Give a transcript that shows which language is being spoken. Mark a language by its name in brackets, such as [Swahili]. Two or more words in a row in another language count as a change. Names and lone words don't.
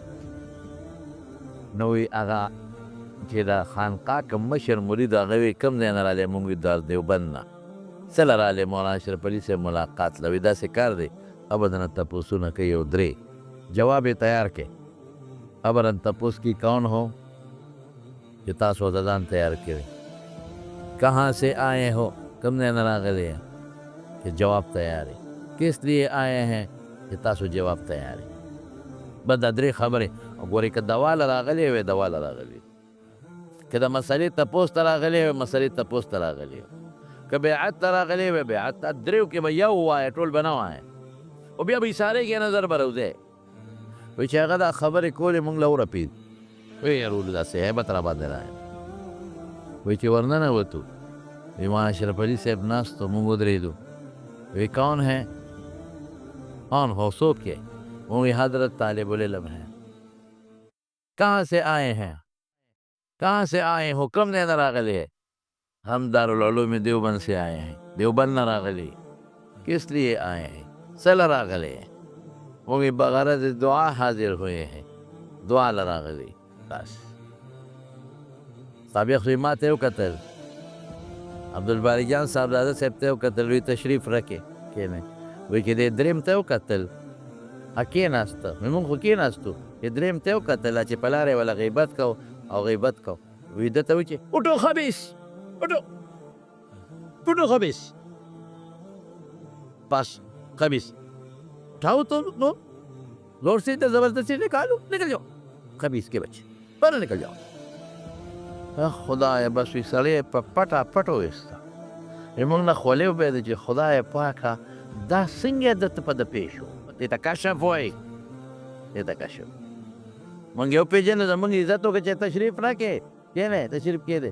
[Pashto] نو وایي هغه چې د خانقاه کوم مشر مرید هغه وایي کوم ځای نه رالی؟ مونږ وایي د دیوبند نه. څه له رالی؟ مولانا اشرف علي صاحب ملاقات له. وایي داسې کار دی، ابدا تپوسونه کوي یو درې، جواب یې تیار کړئ. ابدا تپوس کی [Urdu] کون ہو [Pashto] چې تاسو د ځان تیار کړئ. [Urdu] کہاں سے آئے ہو، [Pashto] کم ځای نه راغلی یې چې جواب تیار یې. [Urdu] کس لیے آئے ہیں [Pashto] چې تاسو جواب تیار یې. بس دا درې خبرې. ګورئ که دوا له راغلی وی دوا له راغلی، که د مسلې تپوس ته راغلی وی مسلې تپوس ته راغلی، که بیعت ته راغلی وی بیعت ته. دریو کې به یو وایه، ټول به نه وایه، او بیا به اشارې کې نظر به روځی. وایي چې هغه دا خبرې کولې مونږ له ورپېد. وایي یارولو داسې هیبت را باندې راغی. وایي چې ورننوتو، وایي مولانا اشرف علي صاحب ناست و، مونږ ودرېدو. وایي [Urdu] کون ہے؟ کون ہو؟ [Pashto] څوک یې؟ مونږ وایي [Urdu] حضرت طالب العلم ہے. کہاں سے آئے ہیں؟ کہاں سے آئے ہو؟ [Pashto] کم ځای نه راغلی [Urdu] ہے؟ ہم دارالعلوم دیوبند سے آئے ہیں. [Pashto] دیوبند نه راغلی. [Urdu] کس لیے آئے ہیں؟ [Pashto] څه له راغلی [Urdu] ہے؟ [Pashto] مونږ وایي [Urdu] بغرض دعا حاضر ہوئے ہیں، [Pashto] دعا له راغلی. بس سابق وایي ما ته یې وکتل، عبدالباري جان صاحبزاده صاحب ته یې وکتل. وایي تشریف راکې کښېنئ. وایي چې دې درېیم ته یې وکتل، کېناسته. مونږ خو کېناستو، چې درېیم ته یې وکتل چې په لاره یې وله غیبت کو او غیبت کو. وایي ده ته وایي چې [Urdu] اٹھو خبیث، اٹھو خبیث. بس خبیث اٹھاؤ تو لو، زور سے زبردستی نکالو، نکل جاؤ خبیث کے بچے، باہر نکل جاؤ. [Pashto] خدای بس وی سړی په پټه پټ وایسته. موږ نه خولې وبهېده چې خدای پاکه دا څنګه درته په ده پېښ شو؟ دې ته کشف وایي، دې ته کشف. موږ یې وپېژنو، زموږ عزت وکړه چې تشریف راکړې، کښېنئ تشریف کښېنئ.